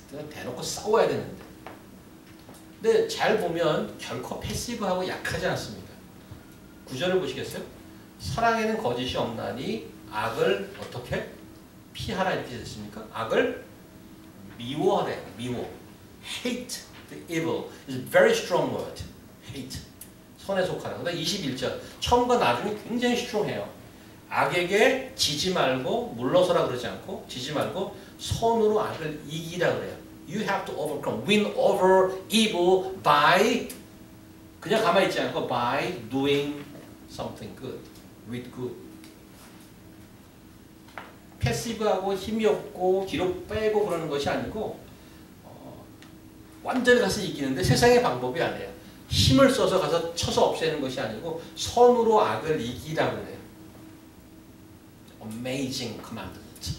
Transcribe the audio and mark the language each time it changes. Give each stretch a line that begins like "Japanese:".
Korean: 대놓고 싸워야 되는데. 근데 잘 보면 결코 패시브하고 약하지 않습니다. 9절을 보시겠어요? 사랑에는 거짓이 없나니 악을 어떻게 피하라 이렇게 됐습니까? 악을 미워하래. 미워.
English: Hate the evil is a very strong word.
Korean: Hate. 선에 속하라. 그다음 21절. 처음과 나중에 굉장히 strong해요. 악에게 지지 말고 물러서라 그러지 않고 지지 말고 선으로 악을 이기라 그래요.
English: You have to overcome, win over evil by
Korean: 그냥 가만히 있지 않고
English: by doing something good, with good.
Korean: 패시브하고 힘이 없고 뒤로 빼고 그러는 것이 아니고 완전히 가서 이기는데 세상의 방법이 아니에요. 힘을 써서 가서 쳐서 없애는 것이 아니고 선으로 악을 이기라고 그래요.
English: Amazing commandment.